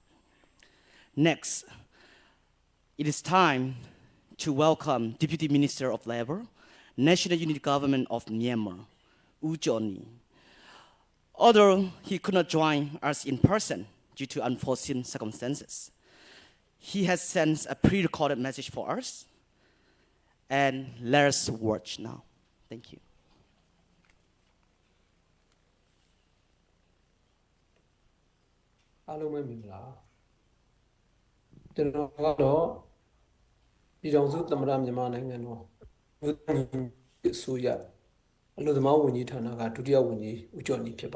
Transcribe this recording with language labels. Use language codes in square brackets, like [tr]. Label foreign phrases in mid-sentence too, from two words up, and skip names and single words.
[en] Next, it is time to welcome Deputy Minister of Labour, National Unity Government of Myanmar, U Johnny. Although he could not join us in person due to unforeseen circumstances, he has sent a pre-recorded message for us, and let us watch now. Thank you. [my] အားလုံးပဲမင်္ဂလာကျွန်တော်ကတော့ပြည်ထောင်စုသမ္မတမြန်မာနိုင်ငံတော်အစိုးရအလို့သမားဝန်ကြီးဌာနကဒုတိယဝန်ကြီးဦးကျော်နေဖြစ်